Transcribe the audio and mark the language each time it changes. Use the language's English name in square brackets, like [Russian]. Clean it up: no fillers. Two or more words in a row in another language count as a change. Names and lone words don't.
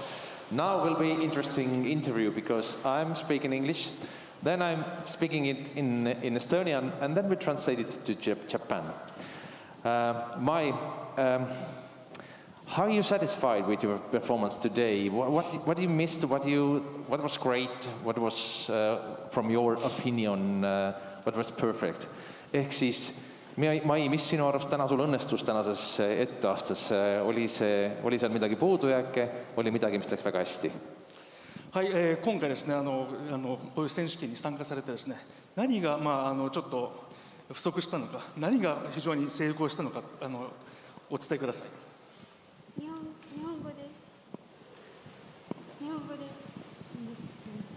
[English] Now will be interesting interview because I'm speaking English, then I'm speaking it in Estonian, and then we translate it to Japan. Mai, how are you satisfied with your performance today? What you missed? What was great? What was, from your opinion, what was perfect? [Estonian] Ehk siis, Mai, mis sinu arust täna sul õnnestus tänases etteastes? Oli seal midagi puudujääke? Oli midagi, mis läks väga hästi? [Japanese] はい、今回ですね、こういう選手権に参加されてですね、何がちょっと不足したのか、何が非常に成功したのか、お伝えください。日本語でいいです。